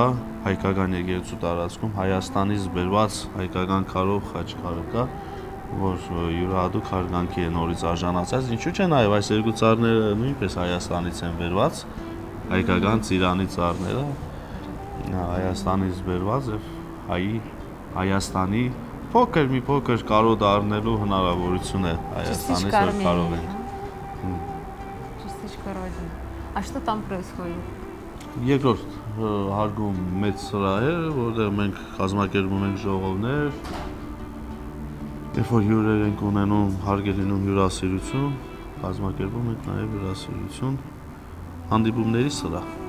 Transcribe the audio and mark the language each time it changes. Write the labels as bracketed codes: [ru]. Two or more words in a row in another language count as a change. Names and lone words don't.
[hy] հայկական եկեղեցու տարածքում Հայաստանից բերված հայկական քարով Խաչքարը կա, որ յուրահատուկ հարգանքի է նորից արժանացած, ինչու՞ չէ նաև այս երկու ծառները նույնպես Հայաստանից են բերված, հայկական ծիրանի ծառները Հայաստանից բերված եւ Հայաստանի մի փոքր կարոտ առնելու հնարավորություն է Հայաստանից, որ կարող են։ [ru] Частичка Родины. А что там происходит? [hy] Երկրորդ հարգում մեծ սրահ է, որտեղ մենք կազմակերպում ենք ժողովներ, երբ որ հյուրեր ենք ունենում, հարկ է լինում հյուրասիրություն, կազմակերպում ենք նաև հյուրասիրություն, հանդիպումների սրահ։